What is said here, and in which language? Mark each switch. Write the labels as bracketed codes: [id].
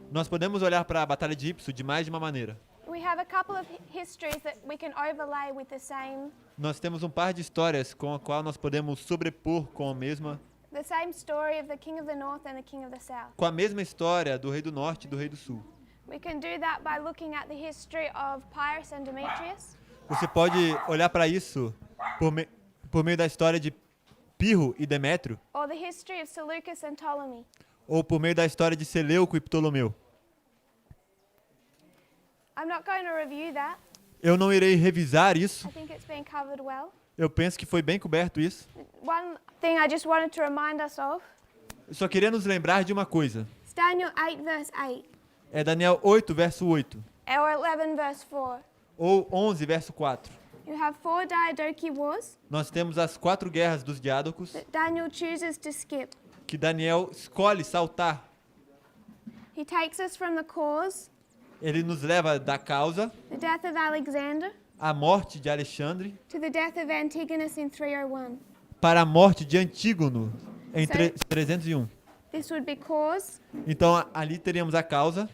[pt] Nós podemos olhar para a Batalha de Ipso de mais de uma maneira. [en] We have a couple of histories that we can overlay with the same [pt] Nós temos um par de histórias com a qual nós podemos sobrepor com [en] the same story of the king of the north and the king of the south. [pt] com a mesma história do rei do norte e do rei do sul. [en] We can do that by looking at the history of Pyrrhus and Demetrius, [pt] Você pode olhar para isso por meio da história de Pirro e Demétrio, [en] or the history of Seleucus and Ptolemy. [pt] ou por meio da história de Seleuco e Ptolomeu. [en] I'm not going to review that. [pt] Eu não irei revisar isso. [en] I think it's been covered well. [pt] Eu penso que foi bem coberto isso. [en] One thing I just wanted to remind us of [pt] Eu só queria nos lembrar de uma coisa. [en] is Daniel 8 verse 8 [pt] É Daniel 8, verso 8, [en] or 11 verse 4. [pt] ou 11, verso 4. [en] You have 4 Diadochi wars [pt] Nós temos as 4 guerras dos diádocos [en] that Daniel chooses to skip. [pt] que Daniel escolhe saltar. [en] He takes us from the cause, [pt] Ele nos leva da causa, [en] the death of Alexander, [pt] a morte de Alexandre, [en] to the death of Antigonus in 301. [pt] para a morte de Antígono em Sei. 301. [en] This would be cause [pt] Então ali teríamos a causa